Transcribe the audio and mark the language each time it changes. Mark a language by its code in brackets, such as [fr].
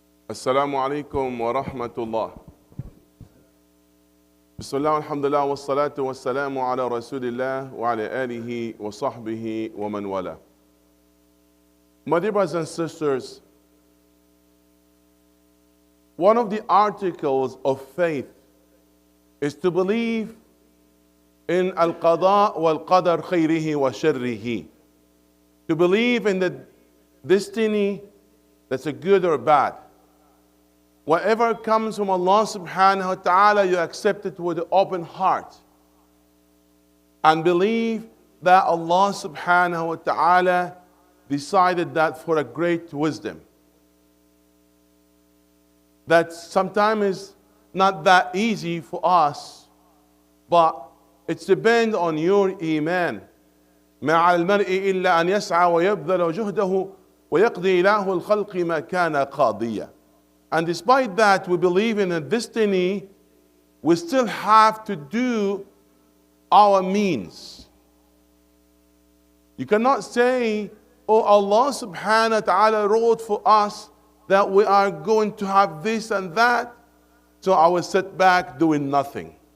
[ar] السلام عليكم ورحمة الله. بسم الله والحمد لله والصلاة والسلام على رسول الله وعلى آله وصحبه ومن والاه. [en] My dear brothers and sisters, one of the articles of faith is to believe in [ar] al-qada wal-qadar khayrihi wa sharrihi. [en] To believe in the destiny that's a good or bad. Whatever comes from Allah subhanahu wa ta'ala, you accept it with an open heart. And believe that Allah subhanahu wa ta'ala decided that for a great wisdom. That sometimes is not that easy for us, but it depends on your iman. [ar] ما على المرء إلا أن يسعى ويبذل جهده ويقضي إله الخلق ما كان قاضيا. [en] And despite that, we believe in a destiny, we still have to do our means. You cannot say, oh, Allah subhanahu wa ta'ala wrote for us that we are going to have this and that, so I will sit back doing nothing.